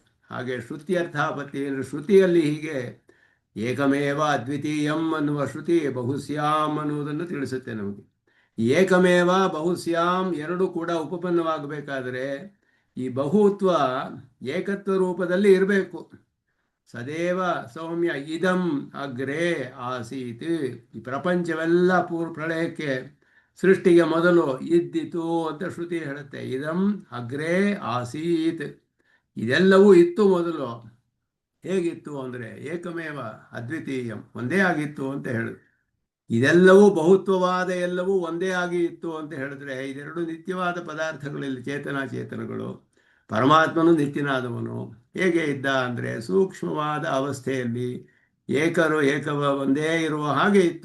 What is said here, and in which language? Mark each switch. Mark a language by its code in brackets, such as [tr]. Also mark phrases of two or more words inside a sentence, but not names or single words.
[kn] ಹಾಗೆ ಶ್ರುತಿ ಅರ್ಥಾಪತ್ತಿ ಅಂದರೆ ಶ್ರುತಿಯಲ್ಲಿ ಹೀಗೆ [sa] ಏಕಮೇವ ಅದ್ವಿತೀಯಂ [kn] ಅನ್ನುವ ಶ್ರುತಿ ಬಹುಸ್ಯಾಂ ಅನ್ನುವುದನ್ನು ತಿಳಿಸುತ್ತೆ ನಮಗೆ. [sa] ಏಕಮೇವ ಬಹುಸ್ಯಾಂ [kn] ಎರಡು ಕೂಡ ಉಪಪನ್ನವಾಗಬೇಕಾದರೆ ಈ ಬಹುತ್ವ ಏಕತ್ವ ರೂಪದಲ್ಲಿ ಇರಬೇಕು. [sa] ಸದೇವ ಸೌಮ್ಯ ಇದಂ ಅಗ್ರೇ ಆಸೀತ್. [kn] ಈ ಪ್ರಪಂಚವೆಲ್ಲ ಪ್ರಳಯಕ್ಕೆ ಸೃಷ್ಟಿಗೆ ಮೊದಲು ಇದ್ದಿತು ಅಂತ ಶ್ರುತಿ ಹೇಳುತ್ತೆ. [sa] ಇದಂ ಅಗ್ರೇ ಆಸೀತ್, [kn] ಇದೆಲ್ಲವೂ ಇತ್ತು ಮೊದಲು. ಹೇಗಿತ್ತು ಅಂದರೆ [sa] ಏಕಮೇವ ಅದ್ವಿತೀಯಂ, [kn] ಒಂದೇ ಆಗಿತ್ತು ಅಂತ ಹೇಳುದು. ಇದೆಲ್ಲವೂ ಬಹುತ್ವವಾದ ಎಲ್ಲವೂ ಒಂದೇ ಆಗಿ ಇತ್ತು ಅಂತ ಹೇಳಿದ್ರೆ ಇದೆರಡು ನಿತ್ಯವಾದ ಪದಾರ್ಥಗಳಲ್ಲಿ ಚೇತನಾಚೇತನಗಳು. ಪರಮಾತ್ಮನು ನಿತ್ಯನಾದವನು ಹೇಗೆ ಇದ್ದ ಅಂದರೆ ಸೂಕ್ಷ್ಮವಾದ ಅವಸ್ಥೆಯಲ್ಲಿ ಒಂದೇ ಇರುವ ಹಾಗೆ ಇತ್ತು.